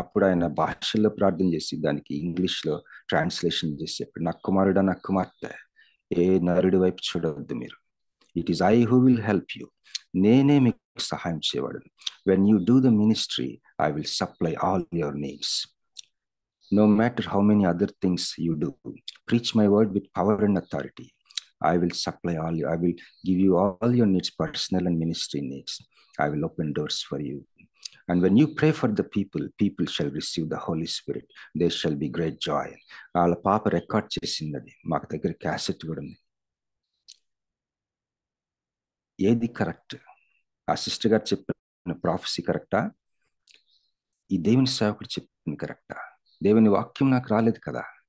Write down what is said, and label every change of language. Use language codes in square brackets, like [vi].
[te] అప్పుడు ఆయన భాషల్లో ప్రార్థన చేసి దానికి ఇంగ్లీష్లో ట్రాన్స్లేషన్ చేసి చెప్పాడు, నా కుమారుడా, నా కుమార్తె, ఏ నరుడి వైపు చూడవద్దు మీరు. [en] It is I who will help you. [te] నేనే మీకు సహాయం చేయవాడు. [en] When you do the ministry, I will supply all your needs. No matter how many other things you do, preach my word with power and authority. I will supply all you. I will give you all your needs, personal and ministry needs. I will open doors for you. And when you pray for the people shall receive the Holy Spirit. There shall be great joy. [te] వాళ్ళ పాప record చేసింది, మాకు దగ్గర cassette కూడా ఉంది. ఏది correct? ఆ sister గారు చెప్పిన ప్రాఫెసీ కరెక్టా? ఈ దేవుని సేవకుడు చెప్పింది కరెక్టా? దేవుని వాక్యం నాకు రాలేదు కదా.